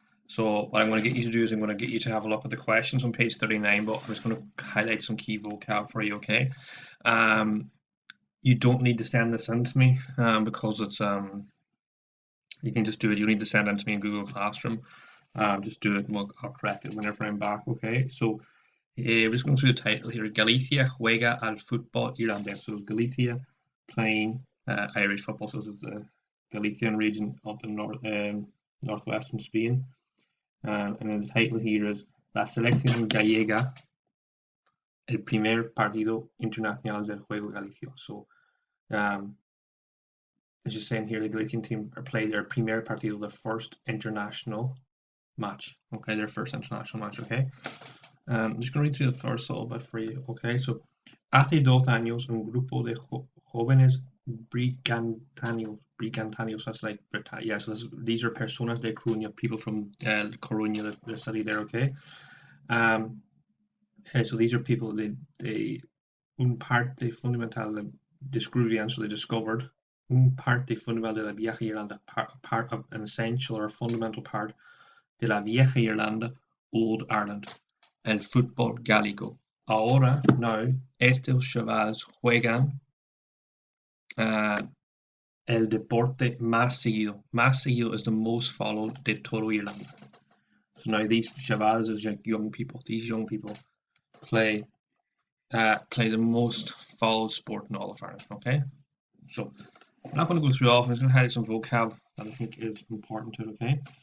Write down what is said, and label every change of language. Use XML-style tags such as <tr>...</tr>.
<en>So what I'm going to get you to do is I'm going to get you to have a look at the questions on page 39, but I'm just going to highlight some key vocab for you, okay? Um, you don't need to send this in to me because it's you can just do it. You don't need to send it to me in Google Classroom. Just do it and I'll correct it whenever I'm back, okay? So we're just going through the title here.</en> <es>Galicia juega al fútbol irlandés.</es> <en>So Galicia playing Irish football. So this is the Galician region up in northwestern Spain. And then the title here is</en> <es>La selección gallega, el primer partido internacional del juego Galicia.</es> <en>So as you're saying here, the Galician team are playing their</en> <es>primer partido,</es> <en>their first international match. Okay, their first international match. Okay, I'm just going to read through the first little bit for you.</en> <es>Okay, so hace 2 años un grupo de jóvenes brigantanos,</es> <en>that's like yeah. So these are</en> <es>personas de Coruña,</es> <en>people from Coruña, the city there. Okay, so these are people they</en> <es>un parte fundamental descubrían,</es> <en>so they discovered</en> <es>un parte fundamental de la vieja Irlanda,</es> <en>part of an essential or a fundamental part</en> <es>de la vieja Irlanda,</es> <en>Old Ireland,</en> <es>el fútbol gálico. Ahora,</es> <en>now,</en> <es>estos chavales juegan el deporte más seguido. Más seguido</es> <en>is the most followed</en> <es>de todo Irlanda.</es> <en>So now these chavales is like young people. These young people play the most followed sport in all of Ireland. Okay, so I'm not going to go through all of them. I'm just going to highlight some vocab that I think is important to it. Okay.</en>